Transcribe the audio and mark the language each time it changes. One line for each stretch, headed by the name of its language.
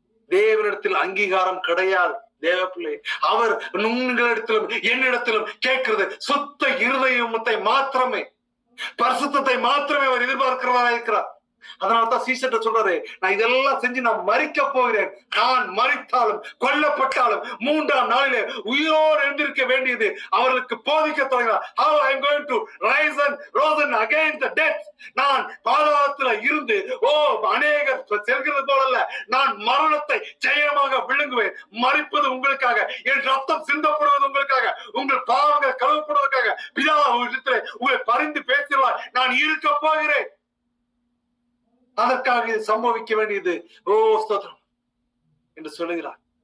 Tamil: தேவனிடத்தில் அங்கீகாரம் கிடையாது. தேவ பிள்ளை, அவர் உங்களிடத்திலும் என்னிடத்திலும் கேட்கிறது சுத்த இருதயத்தை மாத்திரமே, பரிசுத்தத்தை மாத்திரமே அவர் எதிர்பார்க்கிறவரா இருக்கிறார். அதனால்தான் சீசர்ட்ட சொல்றாரு, நான் இதெல்லாம் செஞ்சு நான் மரிக்க போகிறேன். நான் மரித்தாலும் கொல்லப்பட்டாலும் 3ஆம் நாளிலே உயிரோடு எழுந்திருக்க வேண்டியது அவர்களுக்கு போதிக்க தொடங்கினார்.
English: How I am going to rise and rose against the death.
Tamil: நான் பாதாளத்துல இருந்து அநேகர் செல்கிறது போல நான் மரணத்தை ஜெயமாக விழுங்குவேன். மரிப்பது உங்களுக்காக, என் ரத்தம் சிந்தப்படுவது உங்களுக்காக, உங்கள் பாவங்கள் கழுவப்படுவதற்காக பிதா உங்களை பரிந்து பேசுவார். நான் இருக்க போகிறேன். அதற்காக இது சம்பவிக்க வேண்டியது ஸ்தோத்திரம் என்று சொல்லுகிறார்.